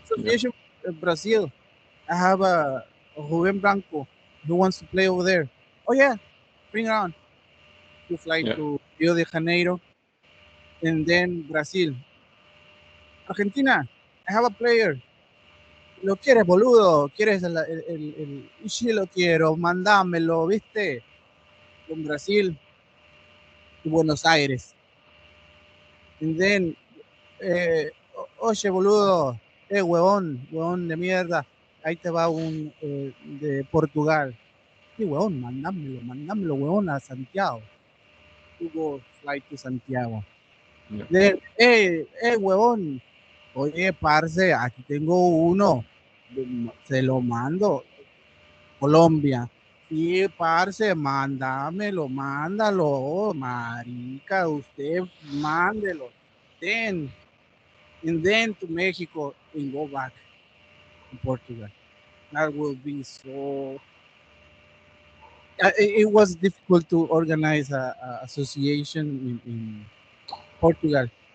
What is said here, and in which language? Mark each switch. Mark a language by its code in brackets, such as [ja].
[en] Association Brazil. I have a Ruben Branco who wants to play over there. Oh yeah, bring it on. You fly Yeah. to Rio de Janeiro and then Brazil. Argentina, I have a player. [es] ¿Lo quieres, boludo? ¿Quieres y sí lo quiero, mandámelo, ¿viste? Con Brasil y Buenos Aires. [en] And then, [es] oye, boludo, huevón de mierda, ahí te va un de Portugal. Sí, huevón, mandámelo, huevón, a Santiago. [en] You go fly to Santiago. [es] Yeah. Then, huevón, oye, parce, aquí tengo uno, se lo mando, Colombia. Sí, parce, mándalo, marica, usted mándelo. [en] Then, and then to Mexico and go back to Portugal. That will be so. It was difficult to organize a association in Portugal.